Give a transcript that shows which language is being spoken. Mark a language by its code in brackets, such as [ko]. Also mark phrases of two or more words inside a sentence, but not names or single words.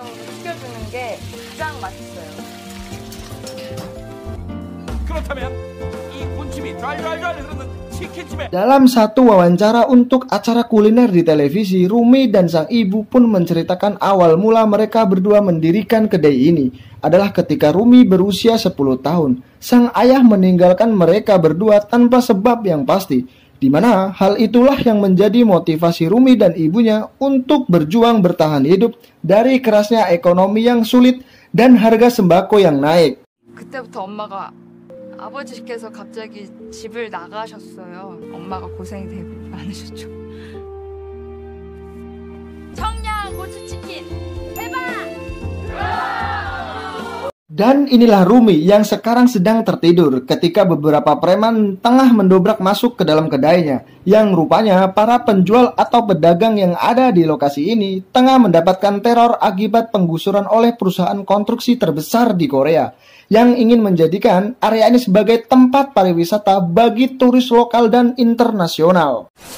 [id] Dalam satu wawancara untuk acara kuliner di televisi, Rumi dan sang ibu pun menceritakan awal mula mereka berdua mendirikan kedai ini adalah ketika Rumi berusia 10 tahun. Sang ayah meninggalkan mereka berdua tanpa sebab yang pasti, di mana hal itulah yang menjadi motivasi Rumi dan ibunya untuk berjuang bertahan hidup dari kerasnya ekonomi yang sulit dan harga sembako yang naik. [ko] 그때부터 엄마가 아버지께서 갑자기 집을 나가셨어요. 엄마가 고생이 되게 많으셨죠. 청양 고추치킨 대박! [id] Dan inilah Rumi yang sekarang sedang tertidur ketika beberapa preman tengah mendobrak masuk ke dalam kedainya. Yang rupanya para penjual atau pedagang yang ada di lokasi ini tengah mendapatkan teror akibat penggusuran oleh perusahaan konstruksi terbesar di Korea yang ingin menjadikan area ini sebagai tempat pariwisata bagi turis lokal dan internasional.